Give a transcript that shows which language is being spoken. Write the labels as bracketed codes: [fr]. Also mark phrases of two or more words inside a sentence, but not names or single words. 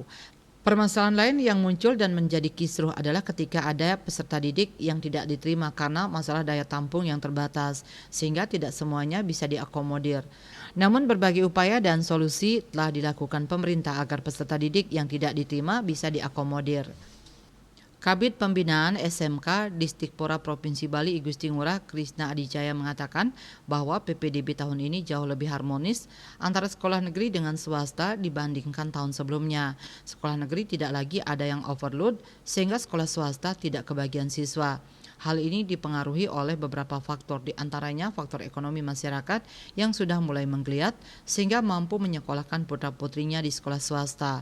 [id] Permasalahan lain yang muncul dan menjadi kisruh adalah ketika ada peserta didik yang tidak diterima karena masalah daya tampung yang terbatas, sehingga tidak semuanya bisa diakomodir. Namun berbagai upaya dan solusi telah dilakukan pemerintah agar peserta didik yang tidak diterima bisa diakomodir. Kabid Pembinaan SMK Distikpora Provinsi Bali I Gusti Ngurah Krisna Adijaya mengatakan bahwa PPDB tahun ini jauh lebih harmonis antara sekolah negeri dengan swasta dibandingkan tahun sebelumnya. Sekolah negeri tidak lagi ada yang overload sehingga sekolah swasta tidak kebagian siswa. Hal ini dipengaruhi oleh beberapa faktor, di antaranya faktor ekonomi masyarakat yang sudah mulai menggeliat sehingga mampu menyekolahkan putra-putrinya di sekolah swasta.